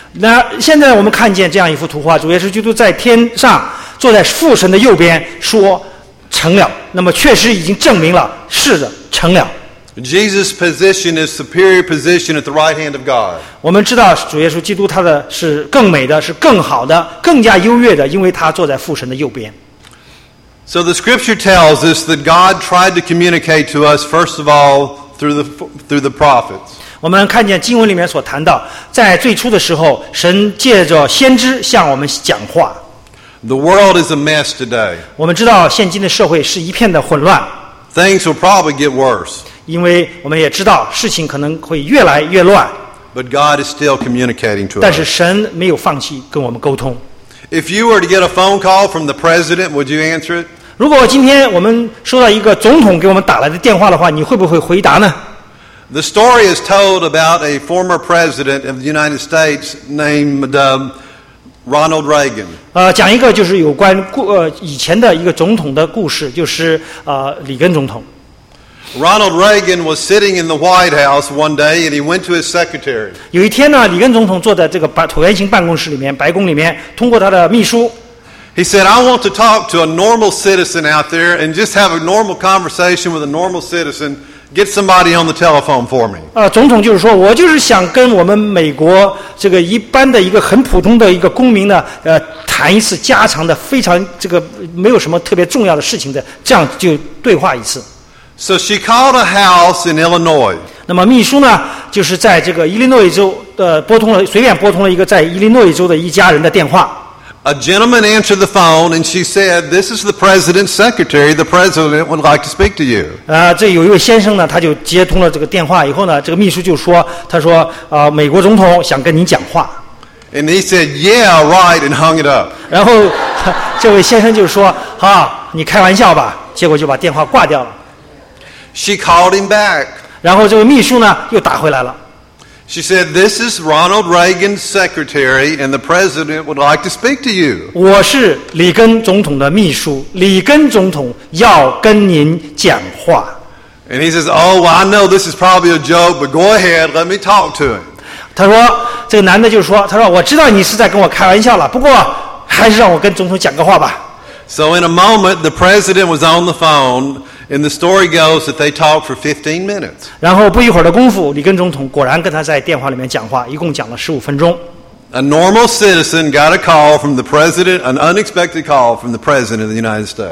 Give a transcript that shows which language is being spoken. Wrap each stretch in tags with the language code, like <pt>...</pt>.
<zh>那现在我们看见这样一幅图画，主耶稣基督在天上坐在父神的右边，说成了。那么确实已经证明了，是的，成了。</zh> <en>Jesus' position is superior position at the right hand of God.</en> <zh>我们知道主耶稣基督他的是更美的，是更好的，更加优越的，因为他坐在父神的右边。</zh> <en>So the Scripture tells us that God tried to communicate to us first of all through the prophets.</en> <zh>我们看见经文里面所谈到，在最初的时候，神借着先知向我们讲话。</zh> <en>The world is a mess today.</en> <zh>我们知道现今的社会是一片的混乱。</zh> <en>Things will probably get worse.</en> <zh>因为我们也知道事情可能会越来越乱</zh> <en>But God is still communicating to us.</en> <zh>但是神没有放弃跟我们沟通</zh> <en>If you were to get a phone call from the president, would you answer it?</en> <zh>如果今天我们收到一个总统给我们打来的电话的话你会不会回答呢</zh> <en>The story is told about a former president of the United States named Ronald Reagan</en> <zh>讲一个就是有关以前的一个总统的故事就是里根总统</zh> <en>Ronald Reagan was sitting in the White House one day, and he went to his secretary.</en> <zh>有一天呢，里根总统坐在这个椭圆形办公室里面，白宫里面，通过他的秘书。</zh> <en>He said, "I want to talk to a normal citizen out there and just have a normal conversation with a normal citizen. Get somebody on the telephone for me."</en> <zh>总统就是说，我就是想跟我们美国这个一般的一个很普通的一个公民呢，谈一次家常的非常这个没有什么特别重要的事情的，这样就对话一次。</zh> <en>So she called a house in Illinois.</en> <zh>那么秘书呢，就是在这个伊利诺伊州随便拨通了一个在伊利诺伊州的一家人的电话。</zh> <en>A gentleman answered the phone, and she said, "This is the president's secretary. The president would like to speak to you."</en> <zh>这有一位先生呢，他就接通了这个电话以后呢，这个秘书就说，他说，美国总统想跟您讲话。</zh> <en>And he said, "Yeah, right," and hung it up.</en> <zh>然后这位先生就说，啊，你开玩笑吧？结果就把电话挂掉了。</zh> <en>She called him back.</en> <zh>然后这位秘书呢又打回来了。</zh> <en>She said, "This is Ronald Reagan's secretary, and the president would like to speak to you."</en> <zh>我是里根总统的秘书，里根总统要跟您讲话。</zh> <en>And he says, "Oh, well, I know this is probably a joke, but go ahead, let me talk to him."</en> <zh>他说，这个男的就说，他说我知道你是在跟我开玩笑了，不过还是让我跟总统讲个话吧。</zh> <en>So in a moment, the president was on the phone, and the story goes that they talked for 15 minutes.</en> <zh>然后不一会儿的功夫，里根总统果然跟他在电话里面讲话，一共讲了15分钟。</zh> <en>A normal citizen got a call from the president, an unexpected call from the president of the United States.</en>